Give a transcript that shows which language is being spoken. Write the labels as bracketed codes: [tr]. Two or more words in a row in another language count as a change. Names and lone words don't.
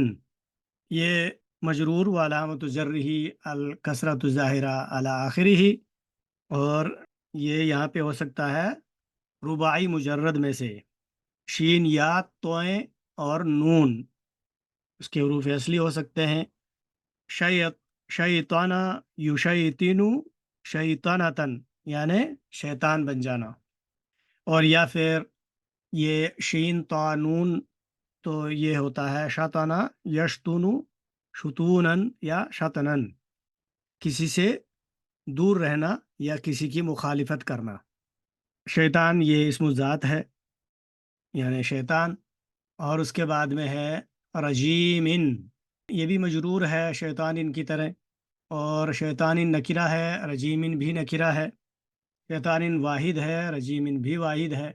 [ur] یہ [ar] مجرور وعلامة جره الكسرة الظاهرة على آخره, [ur] اور یہ یہاں پہ ہو سکتا ہے رباعی مجرد میں سے شین یا توئیں اور نون، اس کے حروف اصلی ہو سکتے ہیں. [ar] شيط شيطانا يشيطن شيطنة, [ur] یعنی شیطان بن جانا، اور یا پھر یہ شین تا نون تو یہ ہوتا ہے [ar] شطنا یشتنو شتونن [ur] یا شطنن، کسی سے دور رہنا یا کسی کی مخالفت کرنا۔ شیطان یہ اسم ذات ہے، یعنی شیطان، اور اس کے بعد میں ہے رجیمن، یہ بھی مجرور ہے شیطان کی طرح، اور شیطان نکرہ ہے، رجیمن بھی نکرہ ہے، شیطان واحد ہے، رجیمن بھی واحد ہے۔